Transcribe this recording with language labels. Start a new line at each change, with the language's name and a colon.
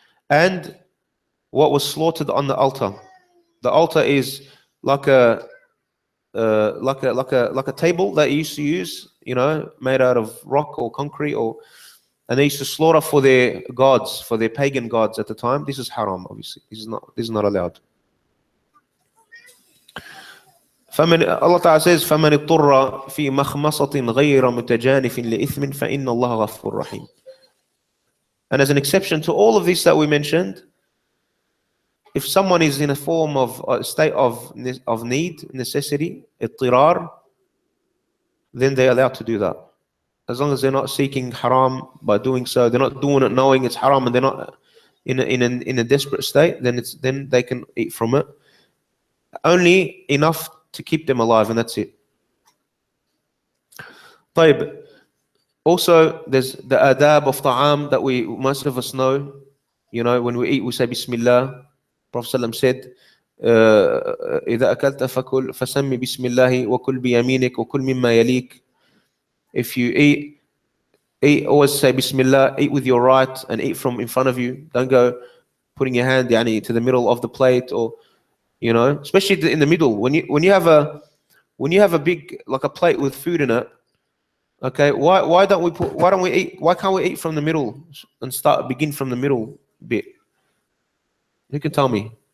English: And what was slaughtered on the altar. The altar is like a table that you used to use, you know, made out of rock or concrete, and they used to slaughter for their gods, for their pagan gods at the time. This is haram, obviously. This is not allowed. Allah Ta'ala says,
Arabic: فَمَنِ اضْطُرَّ فِي مَخْمَصَةٍ غَيْرَ مُتَجَانِفٍ لِإِثْمٍ فَإِنَّ اللَّهَ غَفُورٌ رَحِيمٌ.
English: And as an exception to all of this that we mentioned, if someone is in a form of a state of need, necessity, اضطرار, then they're allowed to do that. As long as they're not seeking haram by doing so, they're not doing it knowing it's haram, and they're not in a desperate state, then they can eat from it. Only enough to keep them alive, and that's it.
Arabic: طيب.
English: Also, there's the adab of ta'am that most of us know. You know, when we eat, we say Bismillah. Prophet ﷺ said,
Arabic: إذا أكلت فكل فسمي بسم الله وكل بيمينك وكل مما يليك.
English: If you eat, always say Bismillah, eat with your right and eat from in front of you. Don't go putting your hand to the middle of the plate, or, you know, especially in the middle. When you have a big, like a plate with food in it, okay, why can't we eat from the middle and begin from the middle bit? Who can tell me?